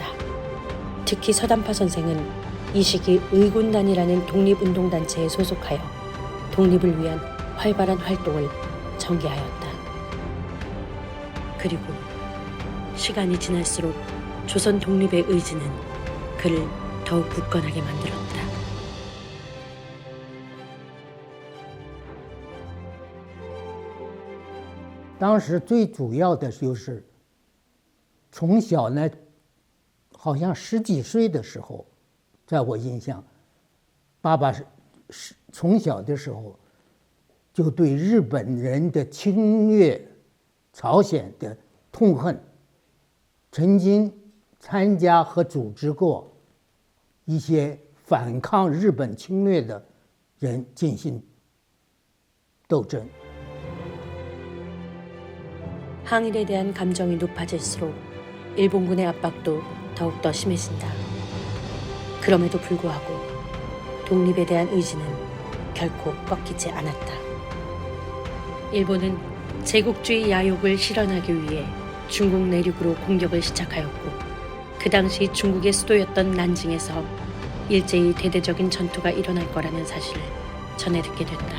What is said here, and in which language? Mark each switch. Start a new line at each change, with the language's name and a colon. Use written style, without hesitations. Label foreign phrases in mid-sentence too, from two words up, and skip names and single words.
Korean: 특히 서단파 선생은 이 시기 의군단이라는 독립운동단체에 소속하여 독립을 위한 활발한 활동을 전개하였다. 그리고 시간이 지날수록 조선 독립의 의지는 그를 더욱 굳건하게 만들었다.
Chinese: 当时最主要的就是从小呢，好像十几岁的时候，在我印象，爸爸是从小的时候就对日本人的侵略朝鲜的痛恨，曾经参加和组织过一些反抗日本侵略的人进行斗争。
Korean: 항일에 대한 감정이 높아질수록 일본군의 압박도 더욱더 심해진다. 그럼에도 불구하고 독립에 대한 의지는 결코 꺾이지 않았다. 일본은 제국주의 야욕을 실현하기 위해 중국 내륙으로 공격을 시작하였고 그 당시 중국의 수도였던 난징에서 일제히 대대적인 전투가 일어날 거라는 사실을 전해 듣게 된다.